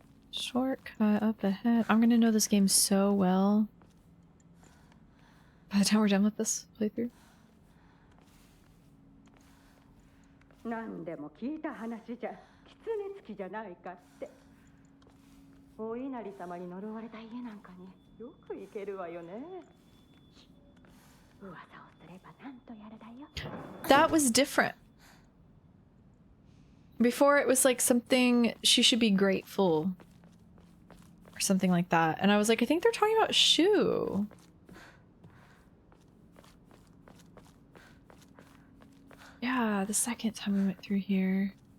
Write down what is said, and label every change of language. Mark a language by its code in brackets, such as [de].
[en] Shortcut up ahead. I'm gonna know this game so well by the time we're done with this playthrough. [ja] 何でも聞いた話じゃ狐つきじゃないかってお稲荷様に呪われた家なんかによく行けるわよね噂をすればなんとやらだよ [en] That was different. Before it was like something she should be grateful or something like that, and I was like, I think they're talking about Shu. Yeah, the second time we went through here.